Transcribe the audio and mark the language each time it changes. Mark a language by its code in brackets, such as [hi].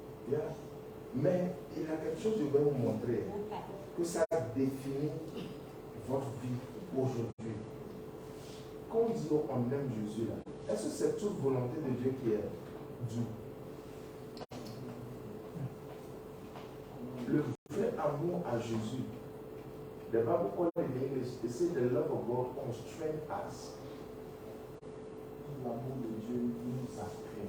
[fr] Yeah. Mais il y a quelque chose que je vais vous montrer, que ça définit votre vie aujourd'hui. Quand on dit oh, on aime Jésus, là, est-ce que c'est toute volonté de Dieu qui est due? Le vrai amour à Jésus, [en] the Bible calls it in English, it says the love of God constrains us. [fr] L'amour de Dieu nous apprend.